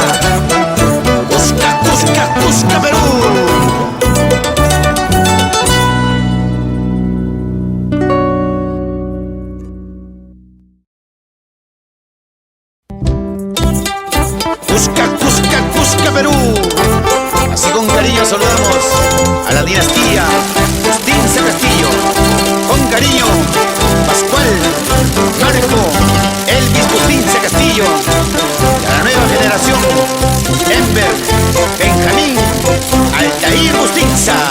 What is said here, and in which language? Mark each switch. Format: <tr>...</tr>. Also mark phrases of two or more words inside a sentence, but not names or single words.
<es>Cusca, Cusca, Cusca, Perú. Cusca, Cusca, Cusca, Perú. Así con cariño saludamos a la dinastía Bustinza Castillo. Con cariño, Pascual, Marco, Elvis Bustinza Castillo. Y a la nueva generación, Ember, Benjamín, Altair Bustinza.</es>